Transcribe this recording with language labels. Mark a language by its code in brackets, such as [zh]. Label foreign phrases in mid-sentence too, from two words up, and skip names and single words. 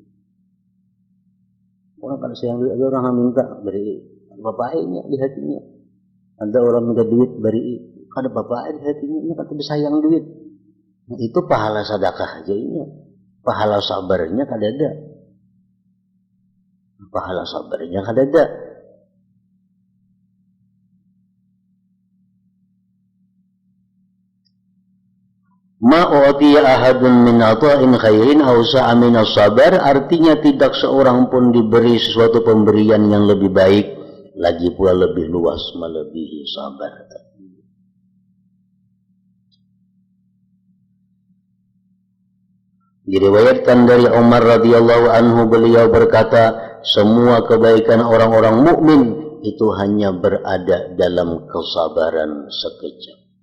[bjn] Orang kada sayang duit, ada orang yang minta beri bapaknya di hatinya. Ada orang minta duit beri, kada bapaknya di hatinya, ini kada sayang duit. Nah, itu pahala sedekah aja ini. Pahala sabarnya kada ada. Pahala sabarnya kada ada. [ar] ما أعطي أحد من عطاء خير أو أوسع من الصبر, [id] artinya tidak seorang pun diberi sesuatu pemberian yang lebih baik, lagi pula lebih luas melebihi sabar. Diriwayatkan dari Umar [ar] رضي الله عنه, [id] beliau berkata, semua kebaikan orang-orang mukmin itu hanya berada dalam kesabaran sekejap.